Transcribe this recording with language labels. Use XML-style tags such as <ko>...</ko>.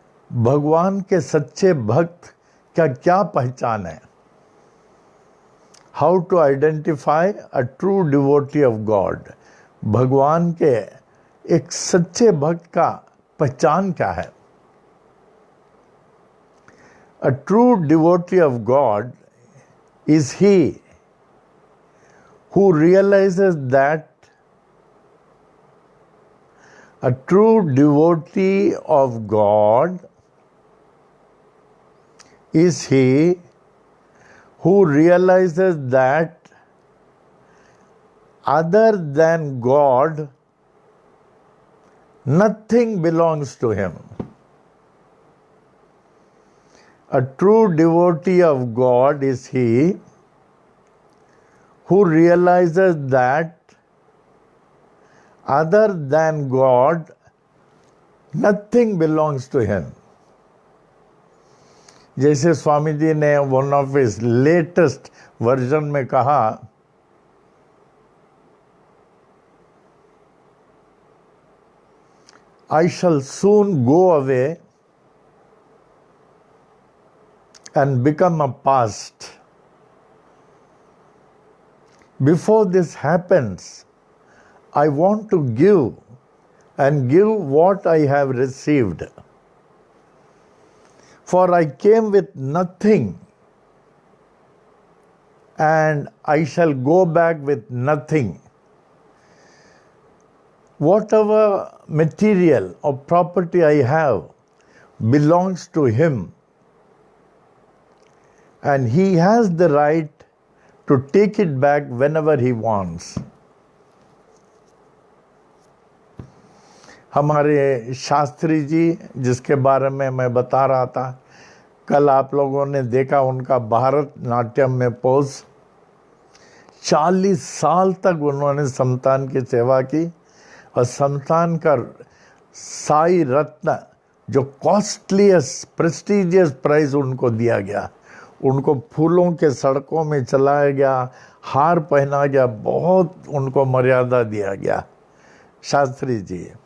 <hi>भगवान के सच्चे भक्त का क्या पहचान है?</hi> <en>How to identify a true devotee of God.</en> <hi>भगवान के एक सच्चे भक्त का पहचान क्या है?</hi> <en>A true devotee of God is he who realizes that a true devotee of God is he who realizes that other than God nothing belongs to him. A true devotee of God is he who realizes that other than God nothing belongs to him.</en> <hi>जैसे स्वामी जी ने</hi> <en>one of his latest version</en> <hi>में कहा,</hi> <en>I shall soon go away and become a past. Before this happens, I want to give and give what I have received. For I came with nothing and I shall go back with nothing. Whatever material or property I have belongs to him, and he has the right to take it back whenever he wants.</en> <hi>हमारे शास्त्री जी, जिसके बारे में मैं बता रहा था, कल आप लोगों ने देखा उनका भारत नाट्यम में पोज। 40 साल तक उन्होंने संतान की सेवा की, और संतान का साई रत्न, जो</hi> <en>costliest prestigious prize</en> <hi>उनको दिया गया, उनको फूलों के सड़कों में चलाया गया, हार पहना गया, बहुत उनको मर्यादा दिया गया शास्त्री जी।</hi>